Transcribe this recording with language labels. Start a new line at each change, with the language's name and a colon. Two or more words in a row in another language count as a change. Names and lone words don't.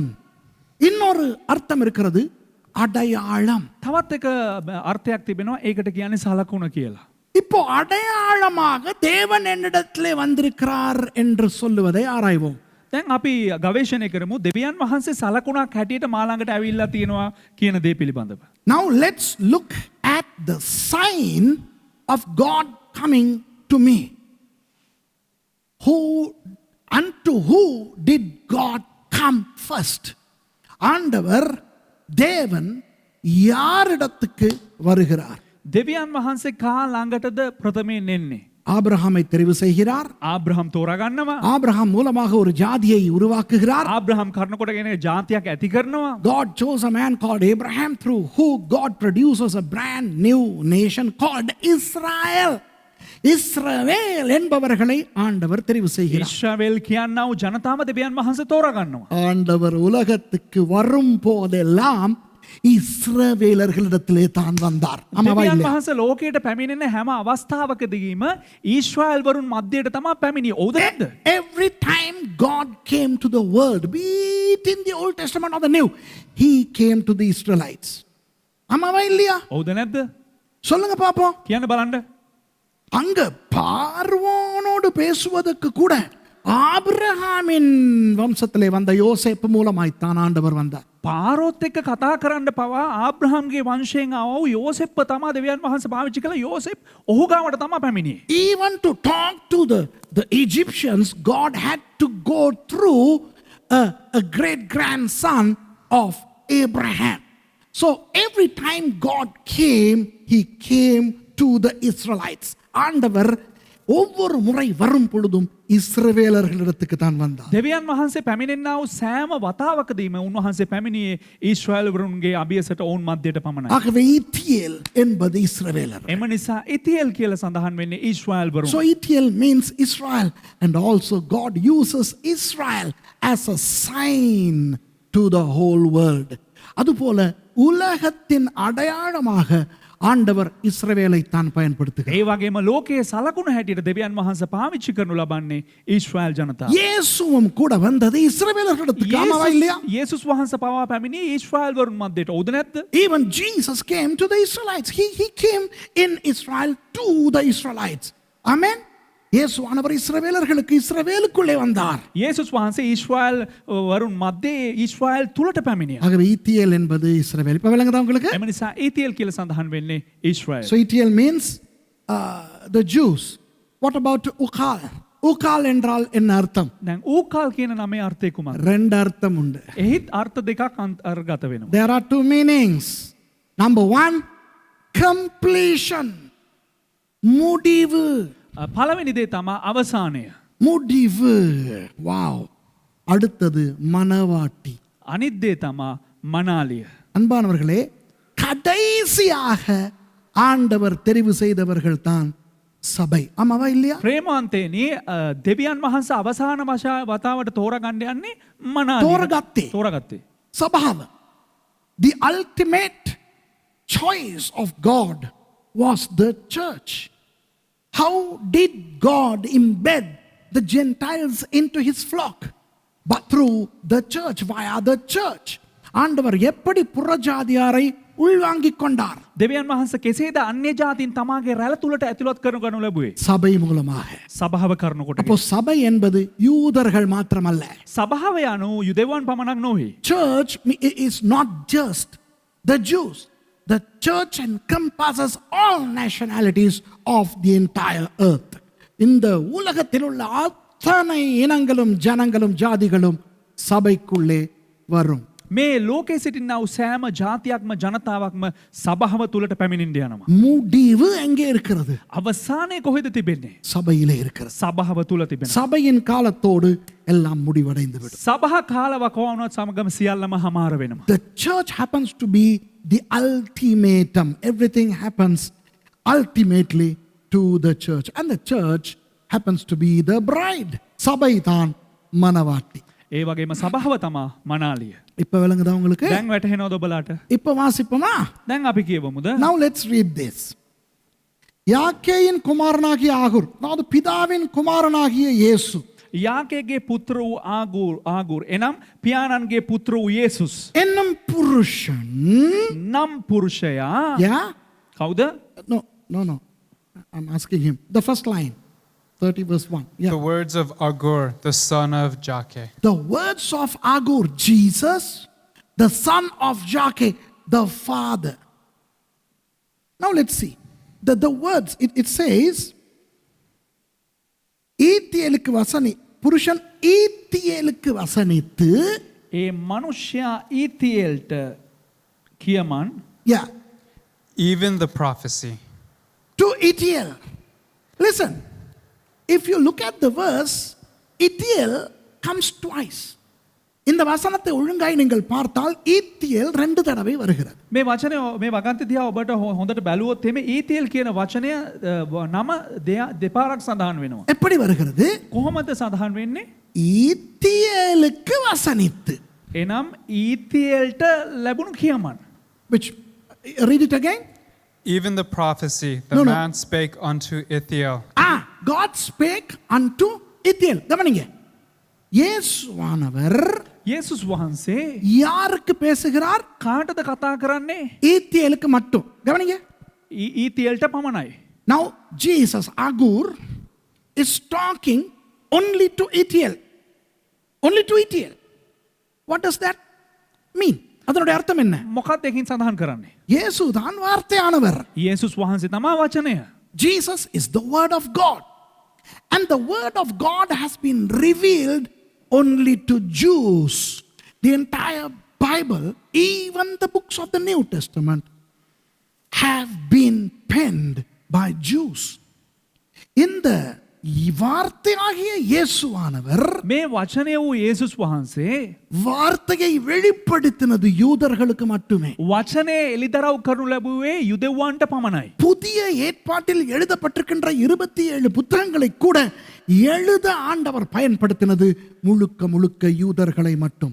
Tamil: இன்னொரு அர்த்தம் இருக்கிறது, அடையாளம்.
Sinhala: තවත් එක අර්ථයක් තිබෙනවා, ඒකට කියන්නේ සලකුණ කියලා.
Tamil: இப்போ அடையாளமாக தேவன் என்னிடத்திலே வந்திருக்கிறார் என்று சொல்லுவதை ஆராய்வோம்.
Sinhala: දැන් අපි ගවේෂණය කරමු දෙවියන් වහන්සේ සලකුණක් හැටියට මා ළඟට ඇවිල්ලා තියෙනවා කියන දේ පිළිබඳව.
English: Now let's look at the sign of God coming to me. Unto who did God come first?
Tamil: ஆண்டவர் தேவன் யாரிடத்துக்கு வருகிறார்?
Sinhala: දෙවියන් වහන්සේ කා ළඟටද ප්‍රථමයෙන් එන්නේ?
Tamil: ஆபிரகாமை தெரிவு செய்கிறார்.
Sinhala: ආබ්‍රහම් තෝරගන්නවා.
Tamil: ஆபிரகாம் மூலமாக ஒரு ஜாதியை உருவாக்குகிறார்.
Sinhala: ආබ්‍රහම් කරනකොටගෙන ජාතියක් ඇති කරනවා.
English: God chose a man called Abraham through who God produces a brand new nation called Israel.
Tamil: இஸ்ரவேல் என்பவர்களை ஆண்டவர் தெரிவு செய்கிறார்.
Sinhala: ඉශ්‍රාවේල් කියන්නා වූ ජනතාව දෙවියන් වහන්සේ තෝරගන්නවා.
Tamil: ஆண்டவர் உலகத்துக்கு வரும் போதெல்லாம் இஸ்ரவேலர்களிடத்திலே தான் வந்தார். ஆமாவா
Sinhala: දෙවියන්
Tamil: இல்லையா?
Sinhala: වහන්සේ ලෝකයට පැමිණෙන හැම අවස්ථාවකදීම ඊශ්‍රායල් වරුන් මැදයට තමයි පැමිණියේ. ඔව්ද නැද්ද?
English: Every time God came to the world, be it in the Old Testament or the New, he came to the Israelites.
Tamil: ஆமாவா இல்லையா?
Sinhala: ඔව්ද නැද්ද?
Tamil: சொல்லுங்க பாப்போம்.
Sinhala: කියන්න බලන්න.
Tamil: அங்க பார்வோனோடு பேசுவதற்கு கூட ஆபிரகாமின் வம்சத்திலே வந்த யோசேப்பு மூலமாய்த்தான் ஆண்டவர் வந்தார்.
Sinhala: පාරොත් එක්ක කතා කරන්න පවා ආබ්‍රහම්ගේ වංශයෙන් ආව යෝසෙප්ව තමයි දෙවියන් වහන්සේ පාවිච්චි කළා. යෝසෙප් ඔහු ගාවට තමයි පැමිණියේ.
English: Even to talk to the Egyptians, God had to go through a great grandson of Abraham. So every time God came, he came to the Israelites.
Tamil: ஆண்டவர் ஒவ்வொரு முறை வரும் பொழுதும் இஸ்ரவேலர்களிடத்துக்கு தான் வந்தார்.
Sinhala: දෙවියන් වහන්සේ පැමිණෙන්නා වූ සෑම වතාවකදීම උන්වහන්සේ පැමිණියේ ඊශ්‍රායල් වරුන්ගේ අභියසට ඔවුන් මැදයට පමණයි.
Tamil: ஆகவே ஈத்தியேல் என்பது இஸ்ரவேலர்.
Sinhala: එම නිසා ඉතියෙල් කියලා සඳහන් වෙන්නේ ඊශ්‍රායල් වරුන්.
English: So Itiel means Israel, and also God uses Israel as a sign to the whole world.
Tamil: அதுபோல உலகத்தின் அடையாளமாக ஆண்டவர் இஸ்ரவேலை தான் பயன்படுத்துகிறார்.
Sinhala: ඒ වගේම ලෝකයේ සලකුණ හැටියට දෙවියන් වහන්සේ පාවිච්චි කරනු ලබන්නේ ඊශ්‍රායල් ජනතාව.
Tamil: இயேசுவும் கூட வந்தது இஸ்ரவேலர்களிடத்துக்கு. ஆமாவா இல்லையா?
Sinhala: යේසුස් වහන්සේ පවා පැමිණි ඊශ්‍රායල් වරුන් මැදට. ඔව්ද නැද්ද?
English: Even Jesus came to the Israelites. He came in Israel to the Israelites. Amen.
Tamil: இயேசுவானவர் இஸ்ரவேலர்களுக்கு இஸ்ரவேலுக்குள்ளே வந்தார்.
Sinhala: යේසුස් වහන්සේ ඊශ්‍රායල් වරුන් මැදේ ඊශ්‍රායල් තුලට පැමිණියා.
Tamil: ஆகவே ஈத்தியேல் என்பது இஸ்ரவேல். இப்ப விளங்குதா உங்களுக்கு?
Sinhala: එම නිසා ඉතියෙල් කියලා සඳහන් වෙන්නේ ඊශ්‍රායල්.
English: So Itiel means the Jews. What about Ukal?
Tamil: Ukal என்றால் என்ன அர்த்தம்?
Sinhala: දැන් ඌකාල් කියන නමේ අර්ථය කුමක්ද?
Tamil: ரெண்டு அர்த்தம் உண்டு.
Sinhala: එහිත් අර්ථ දෙකක් අර්ථගත වෙනවා.
English: There are two meanings. Number one, completion.
Tamil: முடிவு.
Sinhala: පළවෙනි දේ තමයි අවසානය.
Tamil: முடிவு. வாவ். அடுத்தது மனவாட்டி.
Sinhala: අනිත් දේ තමයි මනාලිය.
Tamil: அன்பானவர்களே, கடைசியாக ஆண்டவர் தெரிவு செய்தவர்கள் தான் சபை. ஆமாவா இல்லையா?
Sinhala: ප්‍රේමාන්තේනි දෙවියන් වහන්සේ අවසාන වතාවට තෝරගන්න යන්නේ මනාලිය. තෝරගත්තේ. சபாව.
English: The ultimate choice of God was the church. How did God embed the Gentiles into his flock? But through the church, via the church.
Tamil: ஆண்டவர் எப்படி புறஜாதியாரை உள்வாங்கிக் கொண்டார்?
Sinhala: දෙවියන් වහන්සේ කෙසේද අන්‍ය ජාතීන් තමාගේ රැළ තුලට ඇතුළත් කරගනු ලැබුවේ?
Tamil: சபை மூலமாக.
Sinhala: සභාව කරනකොට.
Tamil: அப்போ சபை என்பது யூதர்கள் மாத்திரமல்ல.
Sinhala: සභාව යනු යුදෙවුවන් පමණක් නොවේ.
English: Church is not just the Jews. The church encompasses all nationalities of the entire earth.
Tamil: இந்த உலகத்தில் உள்ள அத்தனை இனங்களும் ஜனங்களும் ஜாதிகளும் சபைக்குள்ளே வரும்.
Sinhala: මේ ලෝකයේ සිටිනා වූ සෑම ජාතියක්ම ජනතාවක්ම සභාව තුලට පැමිණෙන්න යනවා.
Tamil: முடிவு எங்கே இருக்கிறது?
Sinhala: අවසානයේ කොහෙද තිබෙන්නේ?
Tamil: சபையிலே இருக்கிறது.
Sinhala: සභාව තුල තිබෙනවා.
Tamil: சபையின் காலத்தோடு எல்லாம் முடிவடைந்து விடும்.
Sinhala: සභා කාලව කොවුනොත් සමගම සියල්ලම හමාර වෙනවා.
English: The church happens to be the ultimatum. Everything happens ultimately to the church, and the church happens to be the bride.
Tamil: சபை தான் மனவாட்டி.
Sinhala: ඒ වගේම සභාව තමා මනාලිය.
Tamil: இப்ப விளங்குதா உங்களுக்கு?
Sinhala: දැන් වැටහෙනවද ඔබලාට?
Tamil: இப்ப வாசிப்போமா?
Sinhala: දැන් අපි කියවමුද?
English: Now let's read this.
Tamil: யாக்கேயின் குமாரனாகிய ஆகூர், அதாவது பிதாவின் குமாரனாகிய இயேசு.
Sinhala: යාකේගේ පුත්‍ර වූ ආගූර් එනම් පියාණන්ගේ පුත්‍ර වූ යේසුස්
Tamil: என்னும் புருஷன்.
Sinhala: නම් පුරුෂයා
English: Yeah?
Sinhala: කවුද?
English: No. I'm asking him. The first line. 30 verse 1. Yeah. The words of Agur, the son of Jakeh. The words of Agur, Jesus, the son of Jakeh, the father. Now let's see. The words, it says,
Tamil: ஈத்தியேலுக்கு வசனி புருஷன் ஈத்தியேலுக்கு வசனித்து.
Sinhala: ඒ මනුෂ්‍යයා ඊතියෙල්ට කියමන්.
English: Yeah. Even the prophecy. To Itiel. Listen. if you look at the verse, Ithiel comes twice.
Tamil: இந்த வசனத்தை ஒழுங்காய் நீங்கள் பார்த்தால் ஈத்தியேல் 2 தடவை வருகிறது.
Sinhala: මේ වචනය මේ වගන්ති දිහා ඔබට හොඳට බැලුවොත් එමේ ඊතේල් කියන වචනය නම දෙපාරක් සඳහන් වෙනවා.
Tamil: எப்படி வருகிறது?
Sinhala: කොහොමද සඳහන් වෙන්නේ?
Tamil: ஈத்தியேலுக்கு வசனித்து.
Sinhala: එනම් ඊතේල්ට ලැබුණු කියමන්.
English: Which, read it again. Even the prophecy, the man spake unto Ithiel. God spake unto Ithiel. கவனிங்க.
Tamil: இயேசுவானவர்
Sinhala: යේසුස් වහන්සේ
Tamil: யாருக்கு பேசுகிறார்?
Sinhala: කාටද කතා කරන්නේ?
Tamil: ஈத்தியேலுக்கு மட்டும். கவனிங்க.
Sinhala: ඊතේල්ට පමණයි.
English: Now Jesus, Agur, is talking only to Ithiel. Only to Ithiel. What does that mean?
Tamil: அதனுடைய அர்த்தம் என்ன?
Sinhala: මොකක්ද ඒකින් සඳහන් කරන්නේ?
Tamil: இயேசு தான் வார்த்தையானவர்.
Sinhala: යේසුස් වහන්සේ තමයි වචනය.
English: Jesus is the word of God. And the word of God has been revealed only to Jews. The entire Bible, even the books of the New Testament, have been penned by Jews.
Tamil: இந்த வார்த்தையாகிய இயேசுவானவர்
Sinhala: මේ වචනය වූ යේසුස් වහන්සේ
Tamil: வார்த்தையை வெளிப்படுத்தினது யூதர்களுக்கு மட்டுமே.
Sinhala: වචනය එළිදරව් කරනු ලැබුවේ යුදෙව්වන්ට පමණයි.
Tamil: புதிய ஏற்பாட்டில் எழுதப்பட்டிருக்கின்ற 27 புத்தகங்களை கூட எழுத ஆண்டவர் பயன்படுத்தினது முழுக்க முழுக்க யூதர்களை மட்டும்.